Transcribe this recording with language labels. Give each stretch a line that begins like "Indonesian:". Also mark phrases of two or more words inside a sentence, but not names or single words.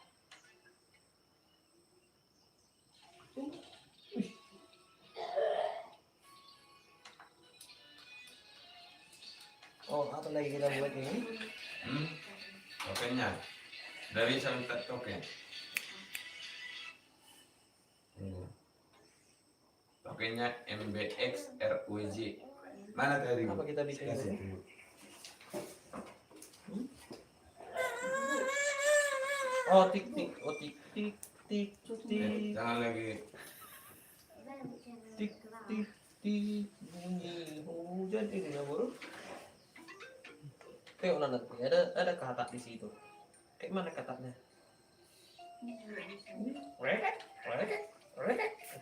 Indonesian: Oh, apa lagi kita buat ini? Tokennya dari minta token. Tokennya MBX RUJ. Mana tadi? Apa kita bikin Kasih ini? dulu. Oh, tik tik. Oh, tik tik tik tik. Jangan lagi. Tik tik tik. Bunyi hujan ini ya, Bro. Tengok nanti ada katak di situ. Kayak mana kataknya? Reket, reket, reket.